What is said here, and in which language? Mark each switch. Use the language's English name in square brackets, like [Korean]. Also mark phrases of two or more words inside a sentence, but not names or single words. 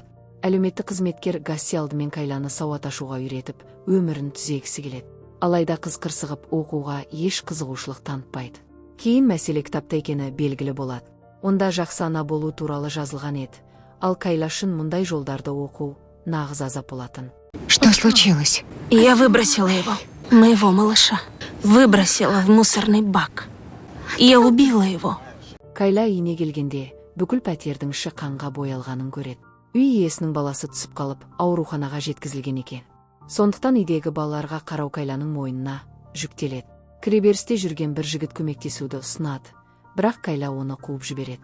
[Kazakh] Әлеуметтік қызметкер Гасси алдымен Кайланы сауат ашуға үйретіп, өмірін түзегісі келеді. Алайда қыз қырсығып оқуға еш қызығушылық танытпайды. Кейін мәселе кітапта екені белгілі болады. Онда жақсы ана болу туралы жазылған еді. Ал Кайла шын мұндай жолдарды оқу нағыз азап болатын. [Russian] Что случилось? Я выбросила его, моего малыша. Выбросила в мусорный бак. Я убила его. [Kazakh] Кайла үйіне келгенде бүкіл пәтердің іші қанға боялғанын көреді. Үй иесінің баласы түсіп қалып, ауруханаға жеткізілген екен. Сондықтан үйдегі балаларға қарау Кайланың мойнына жүктеледі. Кіреберісте жүрген бір жігіт көмектесуді ұсынады, бірақ Кайла оны қуып жібереді.